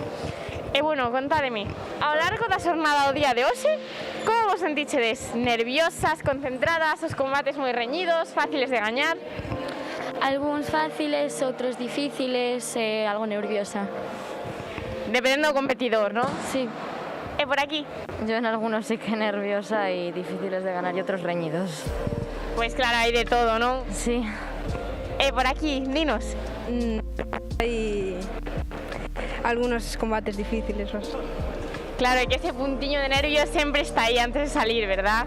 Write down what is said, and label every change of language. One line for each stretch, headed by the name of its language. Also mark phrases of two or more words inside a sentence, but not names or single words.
Galician: E bueno, contádeme, ao largo da xornada do día de hoxe, como vos sentichedes? Nerviosas, concentradas, os combates moi reñidos, fáciles de gañar? Alguns fáciles, outros difíciles e algo nerviosa. Dependendo do competidor, ¿no?
Spanish: Sí.
Galician: E por aquí?
Spanish: Yo en algunos sí que nerviosa y difíciles de ganar y otros reñidos. Pues claro, hay de todo, ¿no? Sí. Por aquí, dinos. Hay algunos combates difíciles. Claro, y que ese puntiño de nervios siempre está ahí antes de salir, ¿verdad?